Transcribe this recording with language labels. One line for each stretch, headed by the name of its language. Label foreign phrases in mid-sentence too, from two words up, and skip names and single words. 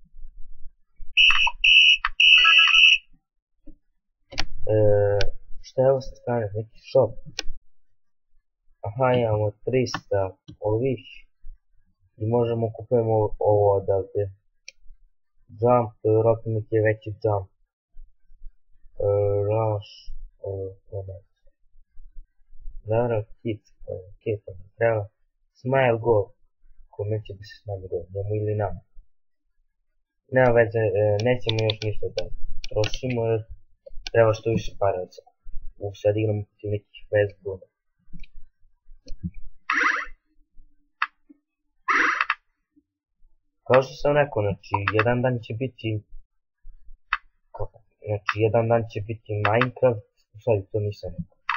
Serbian: Šta je ovo sa strane, neki shop? Aha, imamo 300 ovih i možemo kupujemo ovo odavde. Jump, vjerojatno neki je veći jump. Rush, Zara, kit, treba.
English: Smile go,
Serbian: kome će da se
English: smile go,
Serbian: njemu ili nama. Nema veze, nećemo još ništa da trošimo jer treba što više paraca. Sad igramo protiv nekih Facebooka. Kao što sam rekao, znači jedan dan će biti Minecraft, sad to nisam rekao.